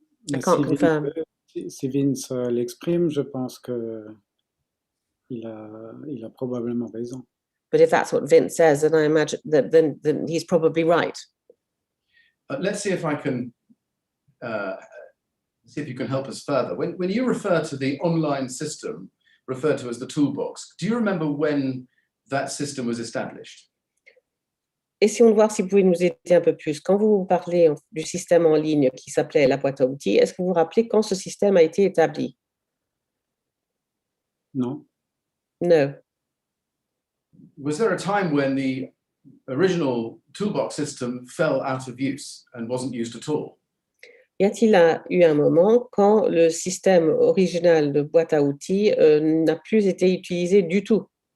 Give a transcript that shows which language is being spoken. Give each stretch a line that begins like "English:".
French: Mais si Vince l'exprime, je pense qu'il a probablement raison.
English: But if that's what Vince says, then I imagine that then he's probably right. Let's see if I can see if you can help us further. When you refer to the online system referred to as the toolbox, do you remember when that system was established?
French: Essayons de voir si vous pouvez nous aider un peu plus. Quand vous parlez du système en ligne qui s'appelait la boîte à outils, est-ce que vous vous rappelez quand ce système a été établi? Non.
English: No. Was there a time when the original toolbox system fell out of use and wasn't used at all?
French: Y a-t-il eu un moment quand le système original de boîte à outils n'a plus été utilisé du tout?